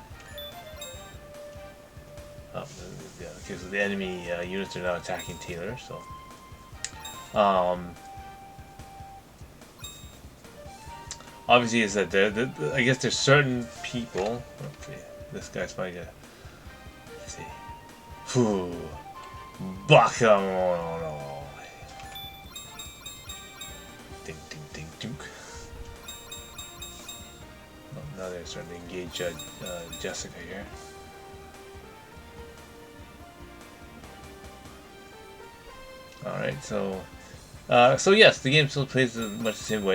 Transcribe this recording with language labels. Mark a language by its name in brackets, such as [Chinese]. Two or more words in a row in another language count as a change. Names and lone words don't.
[English] Okay, so the enemy units are now attacking Taylor. So, obviously, is that I guess there's certain people. Okay, this guy's probably gonna. Let's see. Phew. Bakamono. Ding, ding, ding, duke. Oh, now they're starting to engage Jessica here. Alright, so yes, the game still plays much the same way.